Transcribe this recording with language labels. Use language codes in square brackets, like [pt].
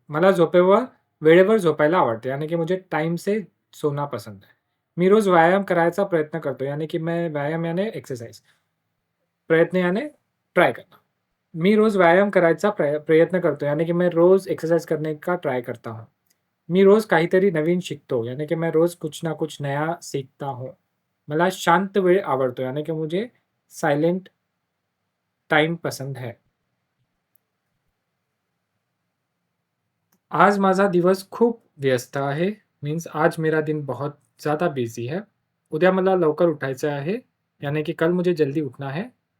[mr] मला वेळेवर झोपायला आवडते, [hi] यानी कि मुझे टाइम से सोना पसंद है. [mr] मी रोज व्यायाम करायचा प्रयत्न करतो, [hi] यानी कि मैं व्यायाम यानी एक्सरसाइज. प्रयत्न यानी ट्राय करना. [mr] मी रोज व्यायाम करायचा प्रयत्न करतो, [hi] यानी कि मैं रोज एक्सरसाइज करने का ट्राय करता हूँ. [mr] मी रोज काहीतरी नवीन शिकतो, [hi] यानी कि मैं रोज कुछ ना कुछ नया सीखता हूँ. [mr] मला शांत वेळ आवडतो, [hi] यानी कि मुझे सायलेंट टाइम पसंद है. [mr] आज माझा दिवस खूप व्यस्त आहे. [hi] मीन्स आज मेरा दिन बहुत ज़्यादा बिझी है. [mr] उद्या मला लवकर उठायचं आहे, [hi] यानी कि कल मुझे जल्दी उठना है.